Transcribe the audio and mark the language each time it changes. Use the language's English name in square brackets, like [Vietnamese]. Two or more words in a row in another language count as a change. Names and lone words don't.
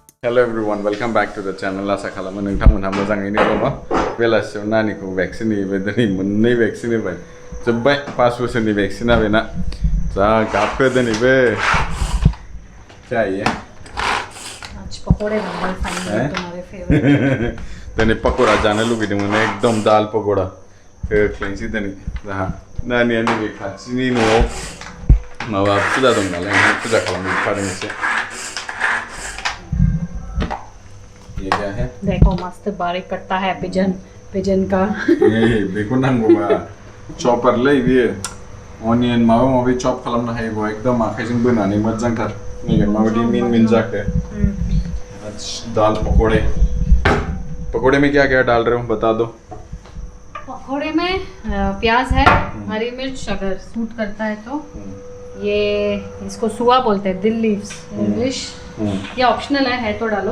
[English] Hello everyone, welcome back to the channel. [Bodo] Asa khalamo nोंथांमोनहा मोजाङैनो दङ बेलासियाव नानिखौ भेक्सिन होबाय दिनै मोननै भेक्सिन होबाय जोब्बाय 5 बोसोरनि भेक्सिना बेना जा गाबखो दिनैबो [Hindi] क्या है आज पकोड़े बनने फाइनली तुम्हारे फेवरेट [Bodo] दिनै पकोड़ा जानो लुगैदोंमोन एकदम दाल पकोड़ा खोख्लैनोसै दिनै जाहा नानिया नैबे खाथिनि न'आव माबा फुजा दं नालाय ओंखायनो फुजा खालामनो ओंखारदों एसे [Hindi] ये क्या है देखो मस्त बारीक कटता है पिजन का [Bodo] ये बेखौ नांगौबा चॉपर लै बियो अनियन माबा माबि चॉप खालामनो हायोबा एकदम आखाइजों बोनानै मोजांथार नायगोन माबायदि मिन मिन जाखो [Hindi] दाल पकोड़े में क्या क्या डाल रहे हो बता दो पकोड़े में प्याज है हरी मिर्च अगर सूट करता है तो ये इसको सुआ बोलते हैं [English] dill leaves English [Hindi] ये ऑप्शनल है तो डालो